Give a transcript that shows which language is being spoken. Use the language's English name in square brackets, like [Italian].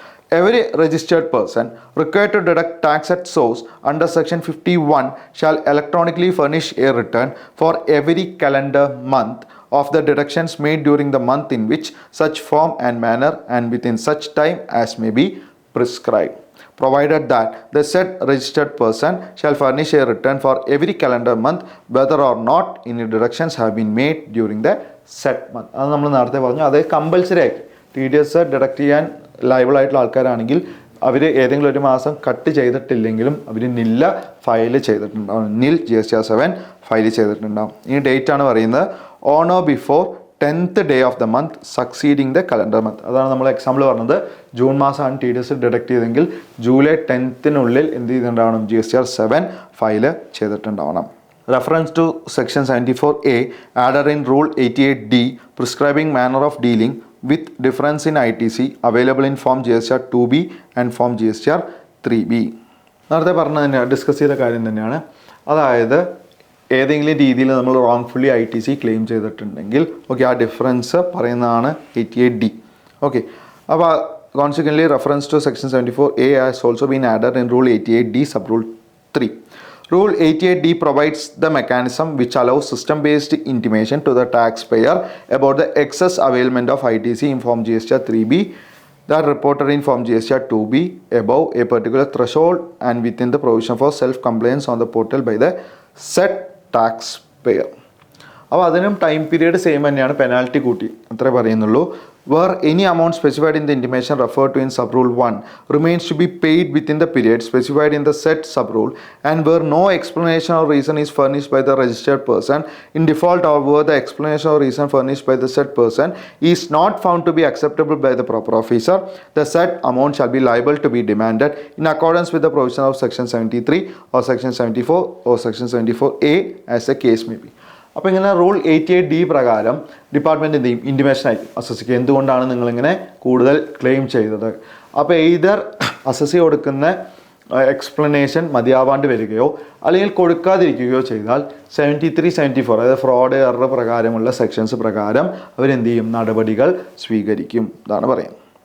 [English] Every registered person required to deduct tax at source under Section 51 shall electronically furnish a return for every calendar month of the deductions made during the month in which such form and manner and within such time as may be prescribed, provided that the said registered person shall furnish a return for every calendar month whether or not any deductions have been made during the said month. [Malayalam] അത് നമ്മൾ നേരത്തെ പറഞ്ഞു, അത് compulsory ആക്കി TDS deduct ചെയ്യാൻ liable ആയിട്ടുള്ള ആൾക്കാരാണെങ്കിൽ അവർ ഏതെങ്കിലും ഒരു മാസം കട്ട് ചെയ്തിട്ടില്ലെങ്കിലും അവർ നില്ല ഫയൽ ചെയ്തിട്ടുണ്ടാവും, നിൽ GST 7 ഫയൽ ചെയ്തിട്ടുണ്ടാവും. ഈ ഡേറ്റ് ആണ് പറയുന്നത് [English] On or before 10th day of the month succeeding the calendar month. [Malayalam] അതാണ് നമ്മൾ എക്സാമ്പിൾ പറഞ്ഞത്. ജൂൺ മാസമാണ് TDS ഡിഡക്ട് ചെയ്തെങ്കിൽ ജൂലൈ 10th എന്ത് ചെയ്തിട്ടുണ്ടാവണം, GST 7 file ചെയ്തിട്ടുണ്ടാവണം. [English] Reference to Section 74A added in Rule 88D prescribing manner of dealing with difference in ITC available in Form GST 2B and Form GST 3B. [Malayalam] നേരത്തെ പറഞ്ഞ തന്നെയാണ്, discuss ചെയ്ത കാര്യം തന്നെയാണ്. അതായത് ഏതെങ്കിലും രീതിയിൽ നമ്മൾ റോങ്ഫുള്ളി ITC ക്ലെയിം ചെയ്തിട്ടുണ്ടെങ്കിൽ ഓക്കെ, ആ ഡിഫറൻസ് പറയുന്നതാണ് 88D. ഓക്കെ, അപ്പോൾ [English] Consequently reference to section 74A has also been added in rule 88D sub rule 3. Rule 88D provides the mechanism which allows system-based intimation to the taxpayer about the excess availment of ITC in Form GST 3B that reported in Form GST 2B above a particular threshold and within the provision for self-compliance on the portal by the said taxpayer. [Malayalam] അപ്പോൾ അതിനും time period same തന്നെയാണ്, penalty കൂട്ടി അത്രേ പറയുന്നുള്ളൂ. [English] Where any amount specified in the intimation referred to in sub-rule 1 remains to be paid within the period specified in the said sub-rule, and where no explanation or reason is furnished by the registered person in default, or where the explanation or reason furnished by the said person is not found to be acceptable by the proper officer, the said amount shall be liable to be demanded in accordance with the provision of Section 73 or Section 74 or Section 74A as the case may be. [Malayalam] അപ്പോൾ ഇങ്ങനെ rule 88D പ്രകാരം department എന്ത് ചെയ്യും, intimation ആയിരിക്കും അസസിക്ക് എന്തുകൊണ്ടാണ് നിങ്ങളിങ്ങനെ കൂടുതൽ claim ചെയ്തത്. അപ്പോൾ എയ്തർ അസസി കൊടുക്കുന്ന എക്സ്പ്ലനേഷൻ മതിയാവാണ്ട് വരികയോ അല്ലെങ്കിൽ കൊടുക്കാതിരിക്കുകയോ ചെയ്താൽ 73, 74 അതായത് ഫ്രോഡ് എറർ പ്രകാരമുള്ള സെക്ഷൻസ് പ്രകാരം അവരെന്ത് ചെയ്യും, നടപടികൾ സ്വീകരിക്കും. ഇതാണ് പറയുന്നത്.